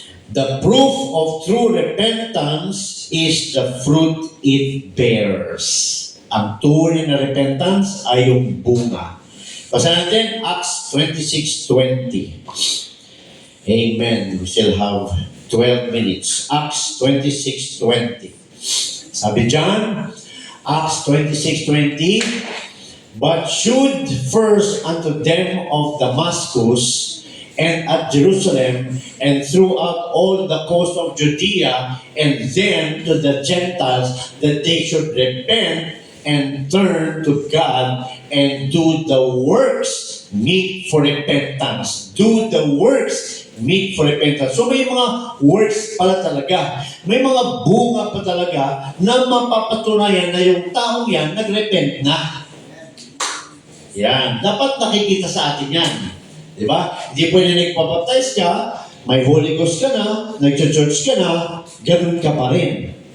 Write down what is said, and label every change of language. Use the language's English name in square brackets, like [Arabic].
[English] The proof of true repentance is the fruit it bears. [Filipino] Ang tunay na repentance ay yung bunga. Basta natin, Acts 26:20. [English] Amen. We still have 12 minutes. Acts 26:20. [Filipino] Sabi diyan, [English] Acts 26:20, but should first unto them of Damascus and at Jerusalem and throughout all the coast of Judea and then to the Gentiles that they should repent and turn to God and do the works meet for repentance. Do the works meet for repentance. [Filipino] So may mga works pala talaga. May mga bunga pa talaga na mapapatunayan na yung taong yan nagrepent na. Yan. Dapat nakikita sa atin yan. Di ba? Hindi pwede nagpapaptize ka, may Holy Ghost ka na, nag-church ka na, ganun ka pa rin.